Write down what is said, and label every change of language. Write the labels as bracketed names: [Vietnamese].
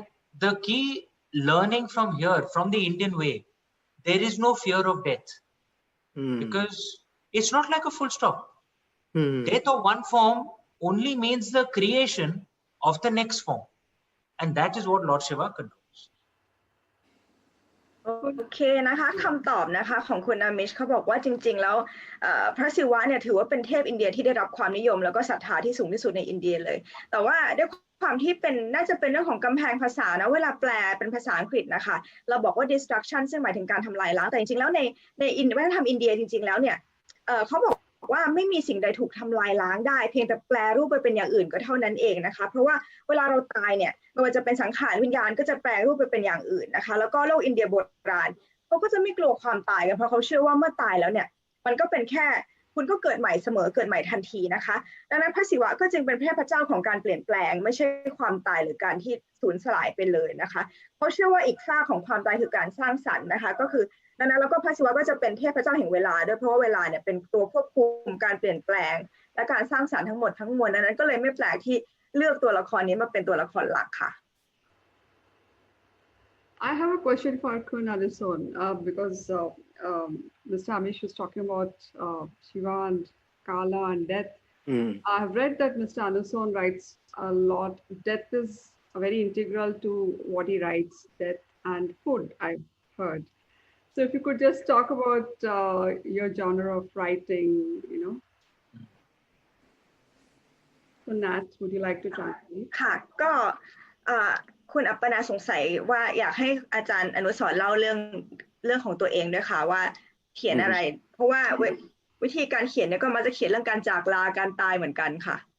[English] And the key learning from here, from the Indian way, there is no fear of death, because it's not like a full stop. Death of one form only means the creation of the next form. And that is what Lord Shiva controls. [Thai] โอเคนะคะคำตอบนะคะของคุณอามิชเขาบอกว่าจริงๆแล้วพระศิวะเนี่ยถือว่าเป็นเทพอินเดียที่ได้รับความนิยมแล้วก็ศรัทธาที่สูงที่สุดในอินเดียเลยแต่ว่าด้วยความที่เป็นน่าจะเป็นเรื่องของกำแพงภาษานะเวลาแปลเป็นภาษาอังกฤษนะคะเราบอกว่า destruction ซึ่งหมายถึงการทำลายล้างแต่จริงๆแล้วใน วัฒนธรรมอินเดียจริงๆแล้วเนี่ยเขาบอกว่าไม่มีสิ่งใดถูกทำลายล้างได้เพียงแต่แปลรูปไปเป็นอย่างอื่นก็เท่านั้นเองนะคะเพราะว่าเวลาเราตายเนี่ยไม่ว่าจะเป็นสังขารวิญญาณก็จะแปลรูปไปเป็นอย่างอื่นนะคะแล้วก็โลกอินเดียโบราณเขาก็จะไม่กลัวความตายกันเพราะเขาเชื่อว่าเมื่อตายแล้วเนี่ยมันก็เป็นแค่ คุณก็เกิดใหม่เสมอเกิดใหม่ทันทีนะคะดังนั้นพระศิวะก็จึงเป็นเทพเจ้าของการเปลี่ยนแปลงไม่ใช่ความตายหรือการที่สูญสลายไปเลยนะคะเพราะเชื่อว่าอีกฝ้าของความตายคือการสร้างสรรค์นะคะก็คือดังนั้นแล้วก็พระศิวะก็จะเป็นเทพเจ้าแห่งเวลาด้วยเพราะว่าเวลาเนี่ยเป็นตัวควบคุมการเปลี่ยนแปลงและการสร้างสรรค์ทั้งหมดทั้งมวลดังนั้นก็เลยไม่แปลกที่เลือกตัวละครนี้มาเป็นตัวละครหลักค่ะ [English] I have a question for Kun Anusorn because Mr. Amish was talking about Shiva and Kala and death. I have read that Mr. Anusorn writes a lot. Death is very integral to what he writes, death and food, I've heard. So if you could just talk about your genre of writing, So Nat, would you like to translate? [Thai] ค่ะก็คุณอัปปนาสงสัยว่าอยากให้อาจารย์อนุสรณ์เล่าเรื่องของตัวเองด้วยค่ะว่าเขียนอะไรเพราะว่าวิธีการเขียนเนี่ยก็มักจะเขียนเรื่องการจากลาการตายเหมือนกันค่ะ